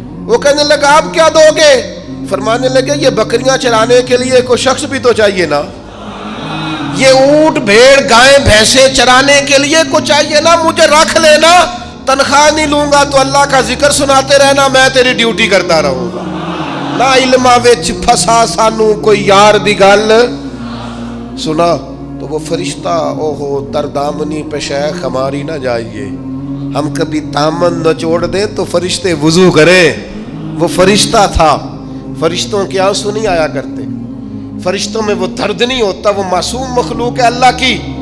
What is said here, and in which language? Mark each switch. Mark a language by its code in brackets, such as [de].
[ur] وہ کہنے لگا آپ کیا دو گے؟ فرمانے لگے یہ بکریاں چرانے کے لیے کوئی شخص بھی تو چاہیے نا, یہ اونٹ بھیڑ گائیں بھینسیں چرانے کے لیے کوئی چاہیے نا. مجھے رکھ لینا, تنخواہ نہیں لوں گا تو اللہ کا ذکر سناتے رہنا, میں تیری ڈیوٹی کرتا رہوں گا. [pa] نہ علماں وچ پھسا سانو کوئی یار دی گل سنا. [ur] تو وہ فرشتہ اوہو تردامنی پہ شیخ ہماری نہ جائیے, ہم کبھی دامن نچوڑ دیں تو فرشتے وضو کریں. وہ فرشتہ تھا, فرشتوں کے آنسو نہیں آیا کرتے, فرشتوں میں وہ درد نہیں ہوتا, وہ معصوم مخلوق ہے اللہ کی.